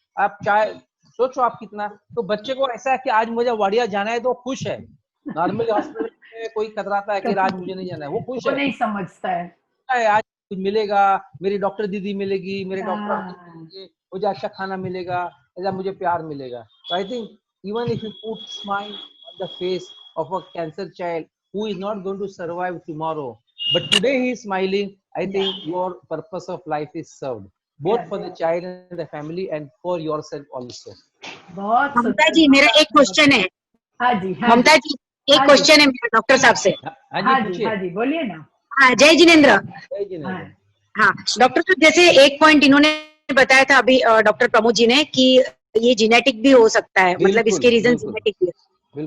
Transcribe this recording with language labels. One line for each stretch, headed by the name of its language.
Hindi: आप चाहे सोचो आप कितना, तो बच्चे को ऐसा है कि आज मुझे वाडिया जाना है तो खुश है। नॉर्मली हॉस्पिटल में कोई कतराता है कि आज मुझे नहीं जाना है, वो खुश है, नहीं समझता है आज कुछ मिलेगा, मेरी डॉक्टर दीदी मिलेगी, मेरे डॉक्टर मिलेंगे, मुझे अच्छा खाना मिलेगा, ऐसा मुझे प्यार मिलेगा।
English: तो I think even if you put smile on the face of a cancer child who is not going to survive tomorrow, but today he is smiling, I think your purpose of life is served, both for the child and the family and for yourself also.
Hindi: बहुत ममता जी, मेरा एक question है। हाँ जी, ममता जी, एक question है मेरा doctor साहब से। हाँ जी बोलिए ना। हाँ, जय जिनेंद्र। जय जिनेंद्र। हाँ डॉक्टर साहब, जैसे एक पॉइंट इन्होंने बताया था अभी डॉक्टर प्रमोद जी ने कि ये जेनेटिक भी हो सकता है, मतलब इसके रीजन जेनेटिक भी है।